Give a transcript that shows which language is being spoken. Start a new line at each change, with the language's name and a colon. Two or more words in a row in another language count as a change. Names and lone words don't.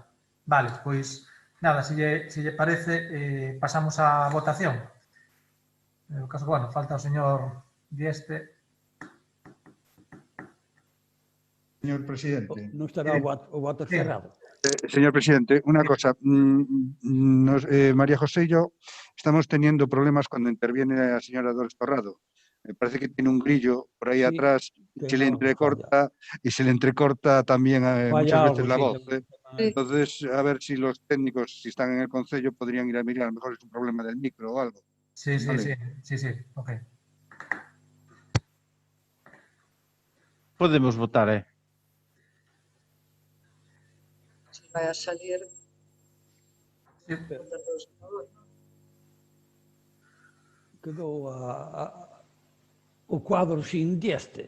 Galician: Vale, pois, nada, se lle parece, pasamos á votación. En caso, bueno, falta o señor Dieste. Señor presidente. Non estará o voto cerrado.
Spanish: Señor presidente, una cosa. María José y yo estamos teniendo problemas cuando interviene la señora Dolores Torrado. Me parece que tiene un grillo por ahí atrás y se le entrecorta también muchas veces la voz. Entonces, a ver si los técnicos, si están en el concello, podrían ir a mirar. A lo mejor es un problema del micro o algo. Sí, ¿vale? sí, ok. Podemos votar,
Galician: Si vai a salir... Sí. Quedou o cuadro sin Dieste.